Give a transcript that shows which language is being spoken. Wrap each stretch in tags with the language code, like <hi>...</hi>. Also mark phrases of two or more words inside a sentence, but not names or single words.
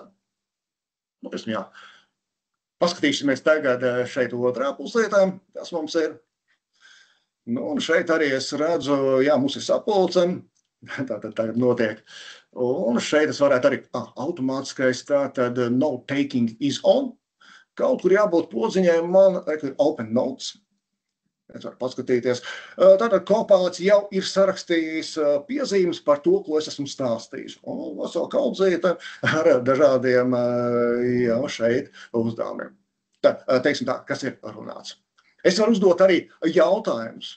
<lv>Jā. Paskatīsimies tagad šeit otrā puslietā, kas mums ir. Un šeit arī es redzu, jā, mums ir sapulce. Tātad tagad notiek Un šeit es varētu arī automātiskais tātad</lv> <en>note taking is on.</en> <lv>Kaut kur jābūt podziņai, man ir</lv> <en>open notes.</en> <lv>Es varu paskatīties. Tātad Copilot jau ir sarakstījis piezīmes par to, ko es esmu stāstījis. Un vesela kaudzīte ar dažādiem šeit uzdevumiem. Tad, teiksim tā, kas ir runāts. Es varu uzdot arī jautājumus.</lv>